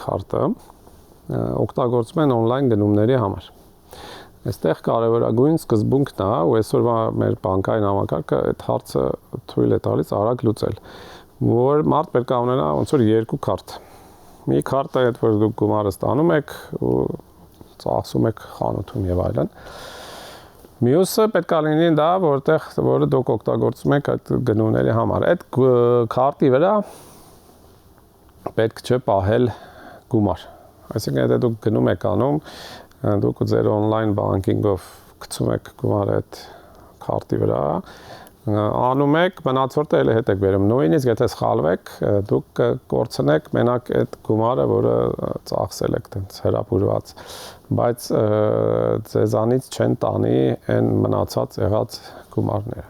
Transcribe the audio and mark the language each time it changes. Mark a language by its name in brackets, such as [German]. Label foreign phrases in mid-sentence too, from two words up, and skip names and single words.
[Armenian] քարտը օգտագործում են on-line գնումների համար։ Այստեղ կարևորագույն սկզբունքն է, ու այսօրվա մեր բանկային համակարգը այդ հարցը թույլ է տալիս արագ լուծել, որ մարդ պետք է ունենա ոնց որ երկու քարտ։ Մի քարտը այդ որ դուք գումարը ստանում եք ու ծախսում եք խանութում եւ այլն։ Մյուսը պետք է լինի դա, որը դուք օգտագործում եք այդ գնումների համար։ Այդ քարտի վրա պետք չէ պահել գումար։ Այսինքն եթե դուք գնում եք անում դուք ձեր [English] on-line banking- [Armenian] ով գցում եք գումարը այդ քարտի վրա, անում եք, մնացորդը էլ հետ եք բերում։ Նույնիսկ եթե սխալվեք, դուք կորցնեք մենակ այդ գումարը, որը ծախսել եք տենց հրապուրված, բայց ձեզանից չեն տանի այն մնացած եղած գումարները։